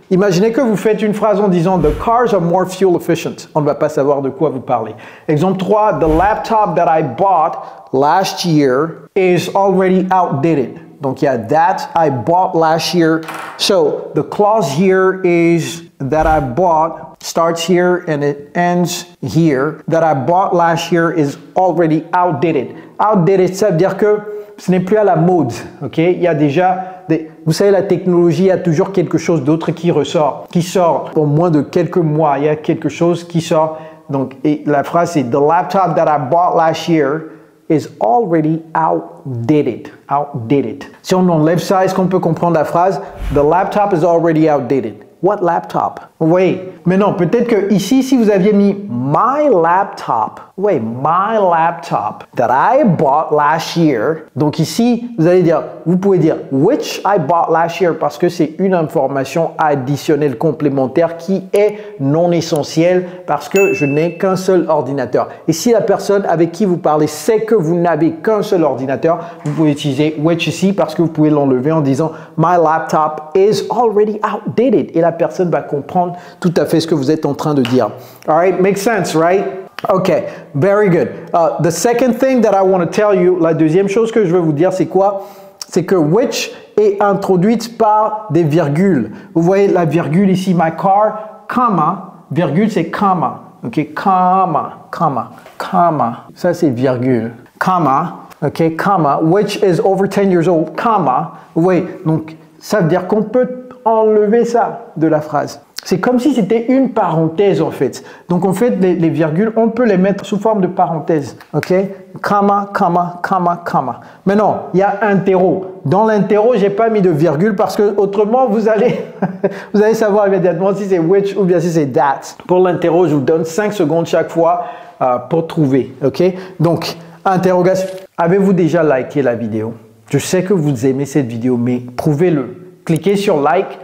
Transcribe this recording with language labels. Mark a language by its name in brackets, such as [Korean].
[French] Imaginez que vous faites une phrase en disant [English] the cars are more fuel efficient. [French] On ne va pas savoir de quoi vous parlez. Exemple [English] 3, the laptop that I bought last year is already outdated. [French] Donc il y a [English] that I bought last year. So the clause here is that I bought starts here and it ends here. That I bought last year is already outdated. [French] Outdated, ça veut dire que ce n'est plus à la mode. Ok, il y a déjà vous savez, la technologie, il y a toujours quelque chose d'autre qui sort pour moins de quelques mois. Il y a quelque chose qui sort. Donc, et la phrase c'est [English] the laptop that I bought last year is already outdated. Outdated. [French] Si on enlève ça, est-ce qu'on peut comprendre la phrase? [English] The laptop is already outdated. What laptop? [French] Oui, mais non, peut-être que ici, si vous aviez mis my laptop, oui, [English] my laptop that I bought last year. [French] Donc ici, vous pouvez dire [English] which I bought last year [French] parce que c'est une information additionnelle complémentaire qui est non essentielle parce que je n'ai qu'un seul ordinateur. Et si la personne avec qui vous parlez sait que vous n'avez qu'un seul ordinateur, vous pouvez utiliser which ici parce que vous pouvez l'enlever en disant [English] my laptop is already outdated. [French] Et la personne va comprendre tout à fait ce que vous êtes en train de dire. [English] All right, makes sense, right? Okay, very good. The second thing that I want to tell you, [French] la deuxième chose que je veux vous dire, c'est quoi? C'est que which est introduite par des virgules. Vous voyez la virgule ici, [English] my car [French] comma, virgule c'est comma. [English] OK, comma, comma, comma. [French] Ça c'est virgule. [English] Comma, OK, comma, which is over 10 years old, comma. [French] Oui, donc ça veut dire qu'on peut enlever ça de la phrase. C'est comme si c'était une parenthèse en fait. Donc en fait, les virgules, on peut les mettre sous forme de parenthèse. [English] OK? Comma, comma, comma, comma. [French] Maintenant, il y a interro. Dans l'interro, j'ai pas mis de virgule parce que autrement, vous allez savoir immédiatement si c'est which ou bien si c'est that. Pour l'interro, je vous donne 5 secondes chaque fois pour trouver. OK? Donc, interrogation. Avez-vous déjà liké la vidéo? Je sais que vous aimez cette vidéo, mais prouvez-le. Cliquez sur like.